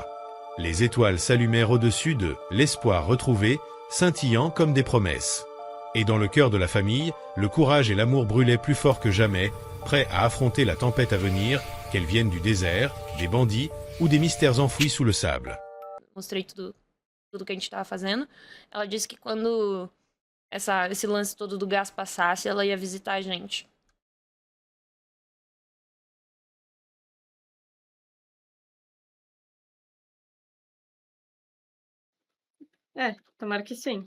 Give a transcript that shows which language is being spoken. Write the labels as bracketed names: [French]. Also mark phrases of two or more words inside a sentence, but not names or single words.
[French] Les étoiles s'allumèrent au-dessus de l'espoir retrouvé, scintillant comme des promesses. Et dans le cœur de la famille, le courage et l'amour brûlaient plus fort que jamais, prêts à affronter la tempête à venir, qu'elle vienne du désert, des bandits ou des mystères enfouis sous le sable. [Portuguese] Mostrei tudo que a gente tava fazendo. Ela disse que quando esse lance todo do gás passasse, ela ia visitar a gente. Tomara que sim.